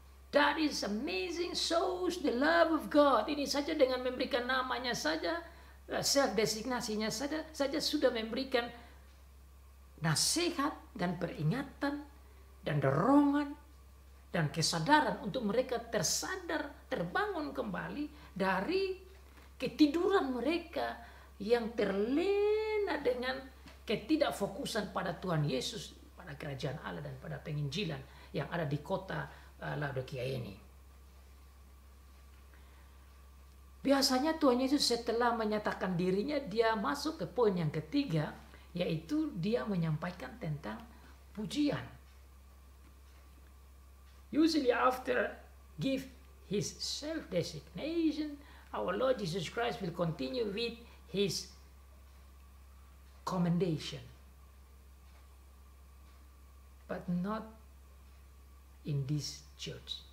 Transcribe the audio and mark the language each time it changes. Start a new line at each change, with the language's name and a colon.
English: That is amazing, shows the love of God.
Indonesian: Ini saja dengan memberikan namanya saja, self-designasinya saja sudah memberikan nasihat dan peringatan dan dorongan dan kesadaran untuk mereka tersadar, terbangun kembali dari ketiduran mereka yang terlena dengan ketidakfokusan pada Tuhan Yesus, pada kerajaan Allah dan pada penginjilan yang ada di kota Laodikia ini. Biasanya Tuhan Yesus setelah menyatakan dirinya, dia masuk ke poin yang ketiga, yaitu dia menyampaikan tentang pujian.
English: Usually after give his self-designation, our Lord Jesus Christ will continue with his commendation. But not in this church.